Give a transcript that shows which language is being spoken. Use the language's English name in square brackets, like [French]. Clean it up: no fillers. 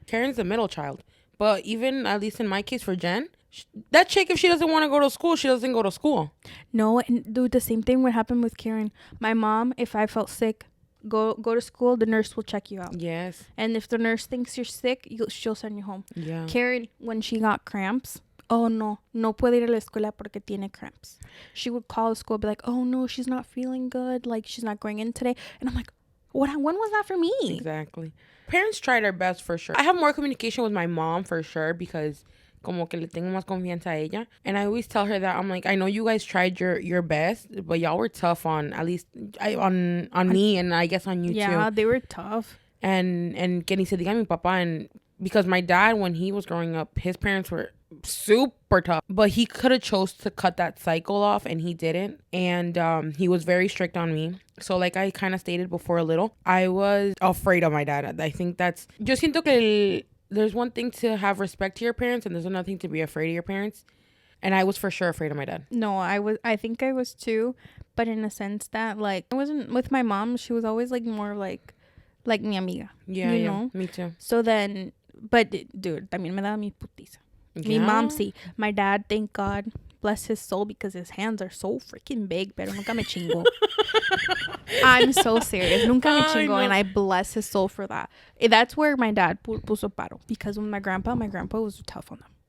[English] Karen's the middle child. But even, at least in my case for Jen, that chick, if she doesn't want to go to school, she doesn't go to school. No, and dude, the same thing would happen with Karen. My mom, if I felt sick, go to school, the nurse will check you out. Yes. And if the nurse thinks you're sick, she'll send you home. Yeah. Karen, when she got cramps, [Spanish] oh no puede ir a la escuela porque tiene cramps. [English] She would call the school, be like, oh no, she's not feeling good, like she's not going in today. And I'm like, when was that for me? Exactly. Parents try their best for sure. I have more communication with my mom for sure because [Spanish] como que le tengo más confianza a ella. [English] And I always tell her that I'm like, I know you guys tried your best, but y'all were tough on at least on me and I guess on you too. Yeah, they were tough. [Spanish] And que ni se diga mi papá. [English] And because my dad, when he was growing up, his parents were super tough, but he could have chose to cut that cycle off and he didn't. And he was very strict on me. So like I kind of stated before a little, I was afraid of my dad. I think that's, [Spanish] yo siento que [English] there's one thing to have respect to your parents and there's another thing to be afraid of your parents. And I was for sure afraid of my dad. No, I think I was too, but in a sense that like I wasn't with my mom. She was always like more like [Spanish] mi amiga. [English] Yeah, you yeah, know? me too. So then, but dude, [Spanish] también me daba mi putiza. Mi mom, sí. [English] My dad, thank God, bless his soul, because his hands are so freaking big, [Spanish] pero nunca me chingó. [English] I'm so serious. [Spanish] Nunca me chingó, no. [English] And I bless his soul for that. That's where my dad [Spanish] puso paro, [English] because when my grandpa was tough on them.